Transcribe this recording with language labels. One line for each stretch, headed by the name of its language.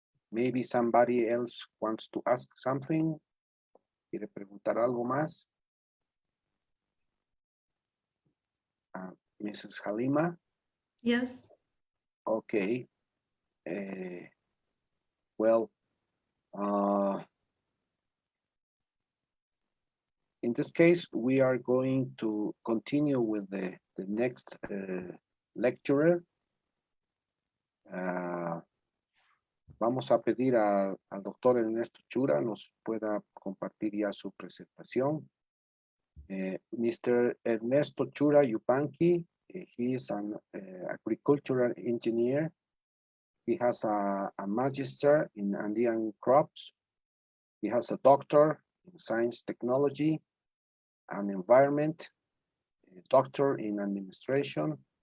English: Maybe somebody else wants to ask something.
Spanish: ¿Quiere preguntar algo más?
English: Mrs. Halima? Yes. Okay. Well, in this case, we are going to continue with the next lecturer.
Spanish: Vamos a pedir al doctor Ernesto Chura nos pueda compartir ya su presentación.
English: Mr. Ernesto Chura Yupanqui, he is an agricultural engineer. He has a magister in Andean crops. He has a doctor in science technology and environment, a doctor in administration.